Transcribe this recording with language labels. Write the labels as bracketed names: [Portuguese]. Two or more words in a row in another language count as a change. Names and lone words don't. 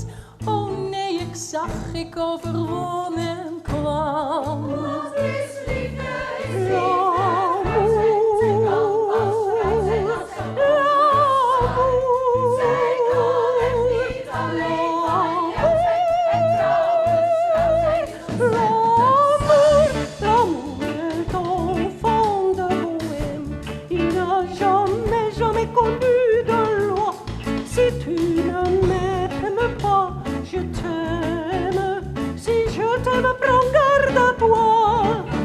[Dutch] Oh nee, ik zag, ik overwon en kwam. Wat is liefde, is liefde. Zij kan echt niet alleen en trouwens, [French] l'amour est enfant de bohème. Il n'a jamais connu de loi. Si tu ne m'aimes pas, je t'aime. Si je t'aime, prends garde à toi.